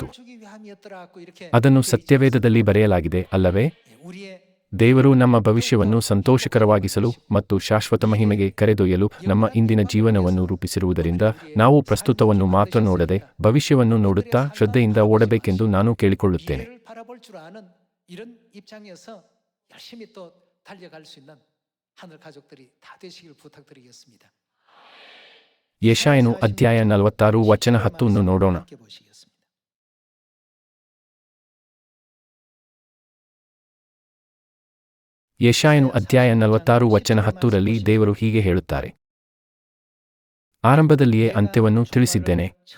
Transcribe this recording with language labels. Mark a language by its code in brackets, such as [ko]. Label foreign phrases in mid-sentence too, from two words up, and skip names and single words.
[kn] ಅದನ್ನು ಸತ್ಯವೇದದಲ್ಲಿ ಬರೆಯಲಾಗಿದೆ, ಅಲ್ಲವೇ? ದೇವರು ನಮ್ಮ ಭವಿಷ್ಯವನ್ನು ಸಂತೋಷಕರವಾಗಿಸಲು ಮತ್ತು ಶಾಶ್ವತ ಮಹಿಮೆಗೆ ಕರೆದೊಯ್ಯಲು ನಮ್ಮ ಇಂದಿನ ಜೀವನವನ್ನು ರೂಪಿಸಿರುವುದರಿಂದ ನಾವು ಪ್ರಸ್ತುತವನ್ನು ಮಾತ್ರ ನೋಡದೆ ಭವಿಷ್ಯವನ್ನು ನೋಡುತ್ತಾ ಶ್ರದ್ಧೆಯಿಂದ ಓಡಬೇಕೆಂದು ನಾನು ಕೇಳಿಕೊಳ್ಳುತ್ತೇನೆ. [ko] 열심히 또 달려갈 수 있는 하늘 가족들이 다 되시길 부탁드리겠습니다. [kn] ಯೆಶಾಯನು ಅಧ್ಯಾಯ 46 ವಚನ 10 ಅನ್ನು ನೋಡೋಣ. ಯೆಶಾಯನು ಅಧ್ಯಾಯ 46 ವಚನ 10 ರಲ್ಲಿ ದೇವರು ಹೀಗೆ ಹೇಳುತ್ತಾರೆ: ಆರಂಭದಲ್ಲಿಯೇ ಅಂತ್ಯವನ್ನು ತಿಳಿಸಿದ್ದೇನೆ.